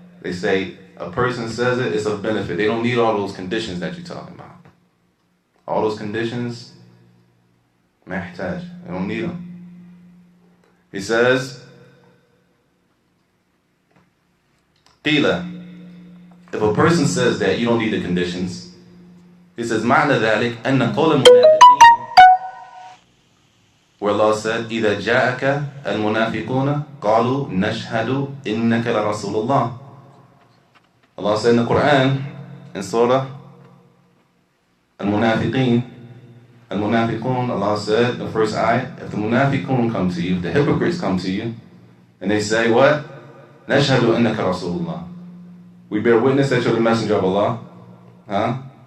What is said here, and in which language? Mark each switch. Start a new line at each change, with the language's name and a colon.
English: They say, a person says it, it's a benefit. They don't need all those conditions that you're talking about. All those conditions, mahtaj. They don't need them. He says, qila. If a person says that, you don't need the conditions. He says,
Arabic: معنى ذلك أن قول المنافقين,
English: where Allah said,
Arabic: إذا جاءك المنافقون قالوا نشهد إنك لرسول الله.
English: Allah said in the Quran, in Surah Al-Munafiqeen, Al-Munafiqun, Allah said, the first ayat, if the Munafiqun come to you, the hypocrites come to you, and they say, what?
Arabic: Nashhadu annaka Rasulullah.
English: We bear witness that you're the messenger of Allah. Huh?